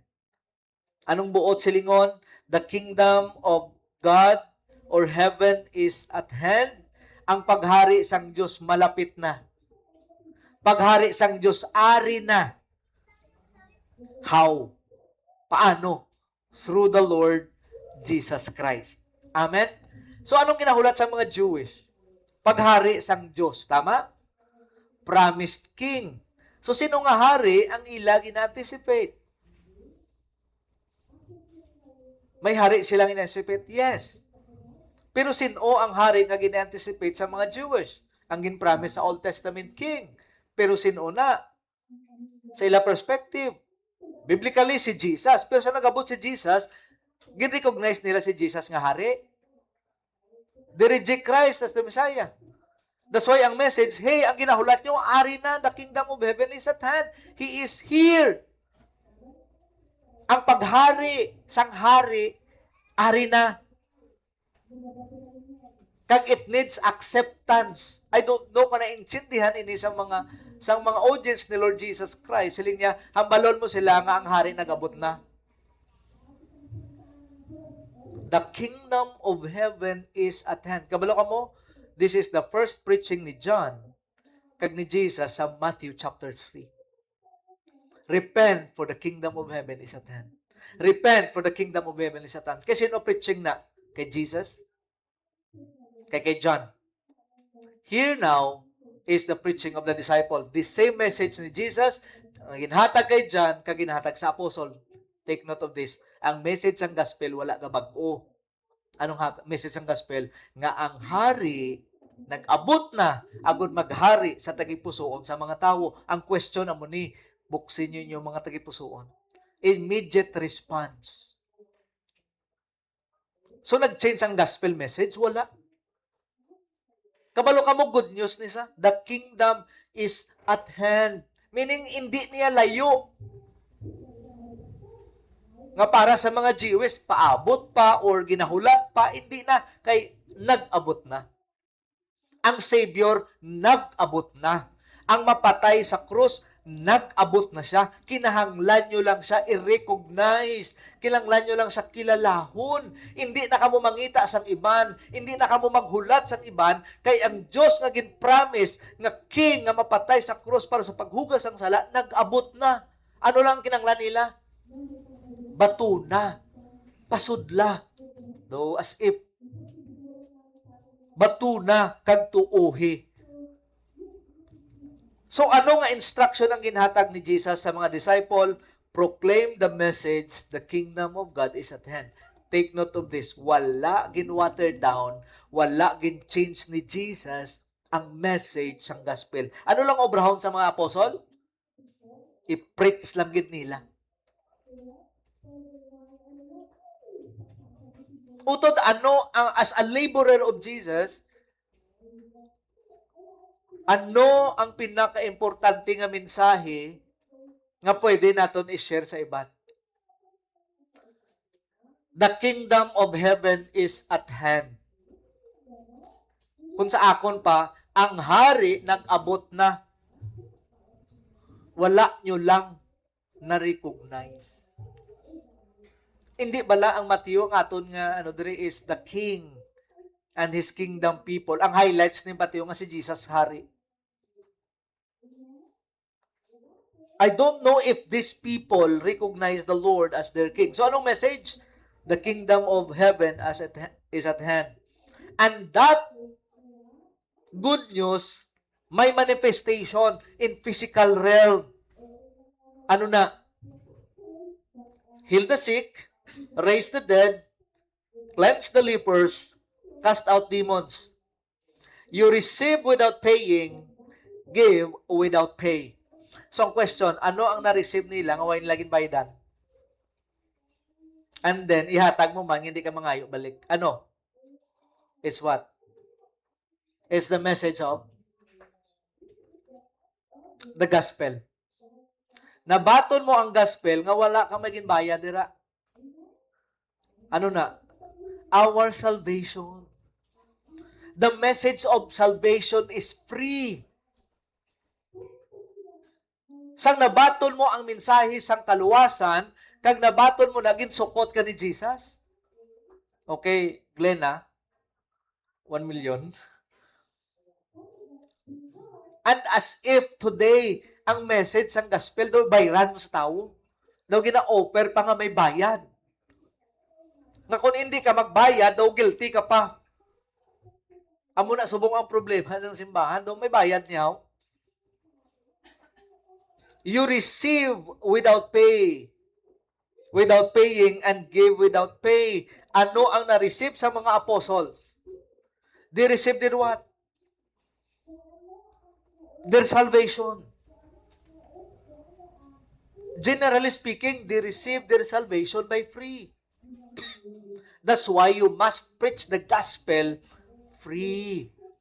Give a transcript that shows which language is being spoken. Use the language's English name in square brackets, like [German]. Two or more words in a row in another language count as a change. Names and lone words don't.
[Hiligaynon] Anong buot silingon? [English] The kingdom of God or heaven is at hand. [Hiligaynon] Ang paghari sang Diyos malapit na. Paghari sang Diyos ari na. [English] How? Paano? Through the Lord Jesus Christ. Amen? [Hiligaynon] So anong kinahulat sa mga Jewish? Paghari sang Diyos. Tama? [English] Promised King. [Hiligaynon] So sino nga hari ang ila gina-anticipate? [Filipino] May hari silang in-anticipate? [English] Yes. [Hiligaynon] Pero sino ang hari nga gina-anticipate sa mga Jewish? Ang gin-promise sa Old Testament King. Pero sino na? Sa ila perspective. Biblically, si Jesus. Pero sa nagabot si Jesus, gin-recognize nila si Jesus nga hari. [English] They reject Christ as the Messiah. That's why [Hiligaynon] ang message, hey, ang ginahulat nyo, ari na, [English] the kingdom of heaven is at hand. He is here. [Hiligaynon] Ang paghari, sang hari, ari na. [English] Kag it needs acceptance. I don't know [Hiligaynon] kung naintindihan ini sa mga audience ni Lord Jesus Christ. Siling niya, hambalon mo sila nga ang hari nagabot na. [English] The kingdom of heaven is at hand. [Hiligaynon] Kabalo ka mo, [English] this is the first preaching [Hiligaynon] ni John kag ni Jesus sa [English] Matthew chapter 3. Repent, for the kingdom of heaven is at hand. Repent, for the kingdom of heaven is at hand. [Hiligaynon] Kay sino preaching na? Kay Jesus? Kay John. [English] Here now is the preaching of the disciple. The same message [Hiligaynon] ni Jesus, ginhatag kay John, kag ginhatag sa apostle. [English] Take note of this. [Hiligaynon] Ang message ng gospel, wala ka bag-o. Anong message ng gospel? Nga ang hari, nag-abot na, agud maghari sa tagipusoon sa mga tao. Ang question na mo ni, [Filipino] buksin nyo yung [Hiligaynon] mga tagipusoon. [English] Immediate response. [Hiligaynon] So, nag-change ang gospel message? Wala. Kabalo ka mo, [English] good news nisa. The kingdom is at hand. Meaning, [Hiligaynon] hindi niya layo. Nga para sa mga Jews, paabot pa or ginahulat pa, hindi na. Kay nag-abot na. Ang Savior, nag-abot na. Ang mapatay sa krus, nag-abot na siya. Kinahanglan nyo lang siya i-recognize. Kinahanglan nyo lang siya kilalahon. Hindi na kamo mangita sang iban. Hindi na kamo maghulat sang iban. Kay ang Diyos nga gin-promise nga king nga mapatay sa krus para sa paghugas sang sala, nag-abot na. Ano lang kinahanglan nila? Batuna. Pasudla. No, as if batuna kag tuohi. So ano nga instruction ang ginhatag ni Jesus sa mga disciple? [English] Proclaim the message, the kingdom of God is at hand. Take note of this, [Hiligaynon] wala gin-water down, wala gin-change ni Jesus ang message ng gospel. Ano lang obrahon sa mga apostol? I-preach lang gid nila. Utod ano, [English] as a laborer of Jesus, [Hiligaynon] ano ang pinaka-importante nga mensahe nga pwede naton i-share sa iban? [English] The kingdom of heaven is at hand. [Hiligaynon] Kung sa akon pa, ang hari nag-abot na. Wala nyo lang na-recognize. Hindi bala ang Mateo nga aton nga dire [English] is the king and his kingdom people. [Hiligaynon] Ang highlights ni Mateo nga si Jesus hari. [English] I don't know if these people recognize the Lord as their king. [Hiligaynon] So anong message? [English] The kingdom of heaven is at hand. And that good news may manifestation in physical realm. [Hiligaynon] Ano na? [English] Heal the sick, raise the dead, cleanse the lepers, cast out demons. You receive without paying, give without pay. [Hiligaynon] So, ang question, ano ang na-receive nila nga wain laging bayadan? [English] And then, [Hiligaynon] ihatag mo man, hindi ka mangayo balik. Ano? [English] It's what? It's the message of the gospel. [Hiligaynon] Nabaton mo ang gospel nga wala ka maging bayad dira. Ano na? [English] Our salvation. The message of salvation is free. [Hiligaynon] Sang nabaton mo ang mensahe sang kaluwasan, kag nabaton mo naging sukot ka ni Jesus. [English] Okay, Glenn 1 million. And as if today, [Hiligaynon] ang message sang gospel daw bayran mo sa tao. Daw gina-offer pa nga may bayad. Nga kung hindi ka magbayad, daw guilty ka pa. Amo na subong ang problema sa simbahan, daw may bayad niya. [English] You receive without pay, without paying, and give without pay. [Hiligaynon] Ano ang na-receive sa mga apostles? [English] They received their what? Their salvation. Generally speaking, they received their salvation by free. That's why you must preach the gospel free.